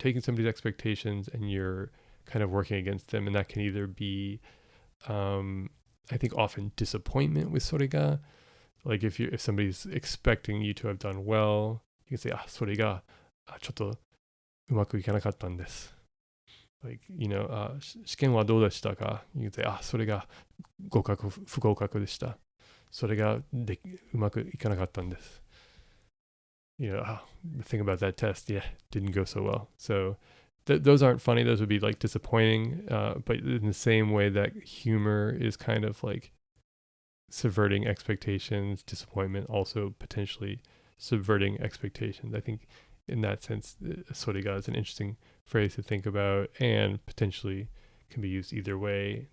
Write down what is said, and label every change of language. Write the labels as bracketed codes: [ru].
[en] You're taking somebody's expectations and you're kind of working against them. And that can either be, I think, often disappointment with それが. Like if somebody's expecting you to have done well, you can say, [ja] それがちょっとうまくいかなかったんです. [en] Like, you know, [ja] 試験はどうでしたか? [en] You can say, [ja] それが合格不合格でした. それがうまくいかなかったんです. [en] You know, the thing about that test, didn't go so well. So those aren't funny. Those would be like disappointing. But in the same way that humor is kind of like subverting expectations, disappointment also potentially subverting expectations. I think in that sense, それが is an interesting phrase to think about and potentially can be used either way.